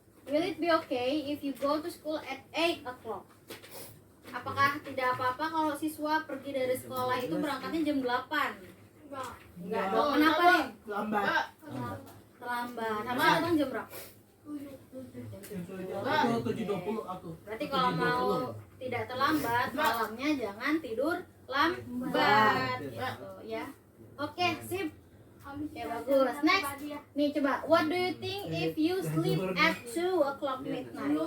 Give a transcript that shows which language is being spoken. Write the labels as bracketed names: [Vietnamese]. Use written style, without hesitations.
[English] Will it be okay if you go to school at 8 o'clock? [Indonesian] Apakah tidak apa-apa kalau siswa pergi dari sekolah itu berangkatnya jam 8? Enggak dong. Kenapa nih? Lambat. Terlambat. Harusnya datang jam berapa? Aku 7.20 aku. Berarti kalau mau tidak terlambat, malamnya jangan tidur lambat gitu ya. Oke, sip. Oke, bagus. Next. Nih coba, [English] what do you think if you sleep at 2 o'clock midnight?